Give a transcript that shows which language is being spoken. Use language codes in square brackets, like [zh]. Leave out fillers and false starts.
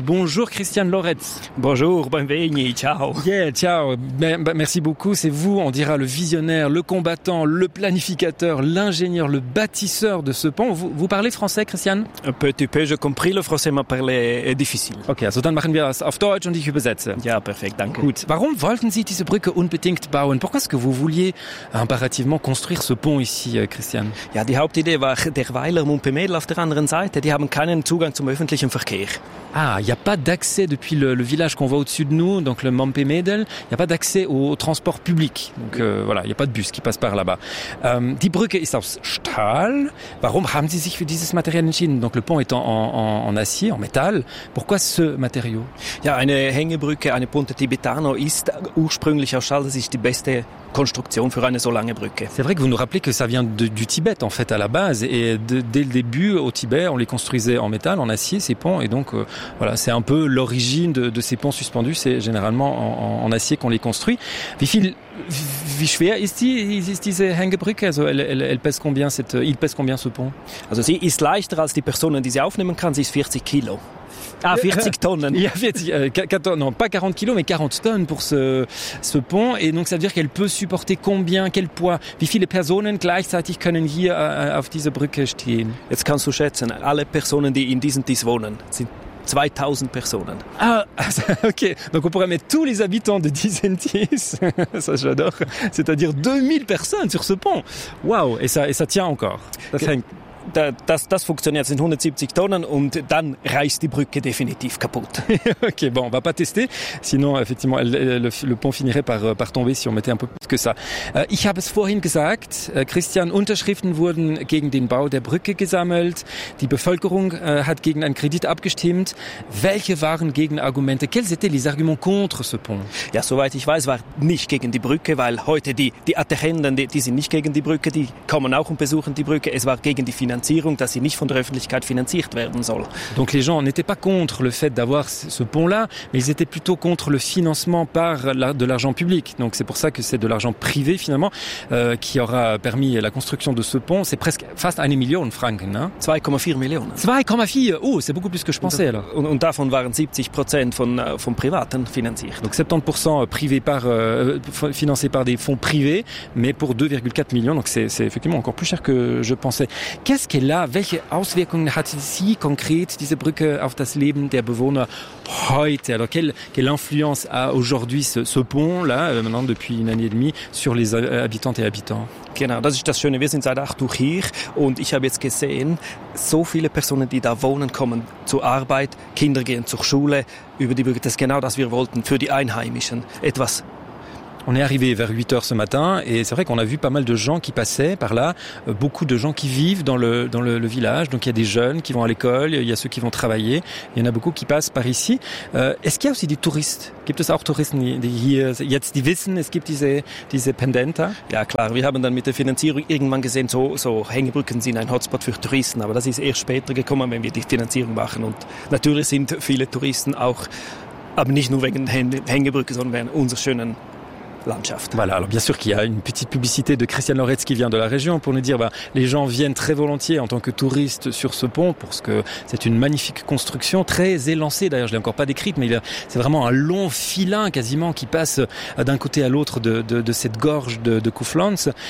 [fr] Bonjour Christian Loretz. Bonjour, bienvenue, ciao. Yeah, ciao. Merci beaucoup, c'est vous, on dira, le visionnaire, le combattant, le planificateur, l'ingénieur, le bâtisseur de ce pont. Vous parlez français, Christian? Un petit peu, j'ai compris, le français m'a parlé est difficile. [de] Ok, also dann machen wir das auf Deutsch und ich übersetze. Ja, perfekt, danke. Gut, warum wollten Sie diese Brücke unbedingt bauen? [fr] Pourquoi est-ce que vous vouliez impérativement construire ce pont ici, Christian? [de] Ja, die Hauptidee war der Weiler Mumpemedel auf der anderen Seite. Die haben keinen Zugang zum öffentlichen Verkehr. [fr] Ah, il n'y a pas d'accès depuis le village qu'on voit au-dessus de nous, donc le Mampé-Médel, il n'y a pas d'accès au transport public. Donc voilà, il n'y a pas de bus qui passe par là-bas. [de] Die Brücke ist aus Stahl. Warum haben Sie sich für dieses Material entschieden? [fr] Donc le pont est en acier, en métal. Pourquoi ce matériau? [de] Ja, eine Hängebrücke, eine Ponte Tibetano ist ursprünglich aus Stahl. Das ist die beste Konstruktion für eine so lange Brücke. [fr] C'est vrai que vous nous rappelez que ça vient du Tibet, en fait, à la base. Et dès le début, au Tibet, on les construisait en métal, en acier, ces ponts. Et donc, voilà, c'est un peu l'origine de ces ponts suspendus. C'est généralement en acier qu'on les construit. [de] Wie schwer ist diese Hängebrücke? [fr] Also, il pèse combien ce pont? [de] Also, sie ist leichter als die Personen, die sie aufnehmen kann. Sie ist 40 Kilo. [fr] Ah, 40 tonnes. Il y a 40 kilos, mais 40 tonnes pour ce pont. Et donc, ça veut dire qu'elle peut supporter combien, quel poids? [de] Wie viele Personen gleichzeitig können hier auf dieser Brücke stehen? Jetzt kannst du schätzen, alle Personen, die in diesem Tis wohnen, sind 2000 personnes. Ah, ok. [fr] Donc on pourrait mettre tous les habitants de Dizentis, ça j'adore, c'est-à-dire 2000 personnes sur ce pont. Waouh, et ça tient encore. [de] Das funktioniert, sind 170 Tonnen und dann reißt die Brücke definitiv kaputt. [fr] Ok, bon, on va pas tester, sinon effectivement le pont finirait par tomber si on mettait un peu plus que ça. [de] Ich habe es vorhin gesagt, Christian, Unterschriften wurden gegen den Bau der Brücke gesammelt, die Bevölkerung hat gegen einen Kredit abgestimmt. Welche waren Gegenargumente? [fr] Quels étaient les arguments contre ce pont? [de] Ja, soweit ich weiß, war nicht gegen die Brücke, weil heute die Attachenden, die sind nicht gegen die Brücke, die kommen auch und besuchen die Brücke. Es war gegen die Finanzierung, dass sie nicht von der Öffentlichkeit finanziert werden soll. [fr] Donc les gens n'étaient pas contre le fait d'avoir ce pont-là, mais ils étaient plutôt contre le financement par de l'argent public. Donc c'est pour ça que c'est de l'argent privé finalement qui aura permis la construction de ce pont. C'est presque [de] fast 1 million Franken, [fr] hein? [de] 2,4 Millionen. 2,4. [fr] Oh, c'est beaucoup plus que je pensais alors. [de] Und davon waren 70% von privaten finanziert. [fr] Donc 70% privé par financé par des fonds privés, mais pour 2,4 millions. Donc c'est effectivement encore plus cher que je pensais. Qu'est-ce qu'elle a? [de] Welche Auswirkungen hat sie konkret, diese Brücke, auf das Leben der Bewohner heute? [fr] Alors, quelle influence a aujourd'hui ce pont-là, maintenant depuis une année et demie, sur les habitantes et habitants? [de] Genau, das ist das Schöne. Wir sind seit 8 Uhr hier und ich habe jetzt gesehen, so viele Personen, die da wohnen, kommen zur Arbeit, Kinder gehen zur Schule über die Brücke. Das ist genau das, was wir wollten für die Einheimischen. Etwas [fr] On est arrivé vers 8h ce matin et c'est vrai qu'on a vu pas mal de gens qui passaient par là, beaucoup de gens qui vivent dans le village. Donc il y a des jeunes qui vont à l'école, il y a ceux qui vont travailler, il y en a beaucoup qui passent par ici. Est-ce qu'il y a aussi des touristes? [de] Gibt es auch Touristen, die hier jetzt die wissen, es gibt diese Pendente? Ja klar, wir haben dann mit der Finanzierung irgendwann gesehen, so Hängebrücken sind ein Hotspot für Touristen, aber das ist erst später gekommen, wenn wir die Finanzierung machen. Und natürlich sind viele Touristen auch, aber nicht nur wegen Hängebrücken, sondern wegen unserer schönen Landschaft. [fr] Voilà, alors bien sûr qu'il y a une petite publicité de Christian Loretz qui vient de la région pour nous dire bah, les gens viennent très volontiers en tant que touristes sur ce pont parce que c'est une magnifique construction, très élancée d'ailleurs, je ne l'ai encore pas décrite, mais c'est vraiment un long filin quasiment qui passe d'un côté à l'autre de cette gorge de Kufflands.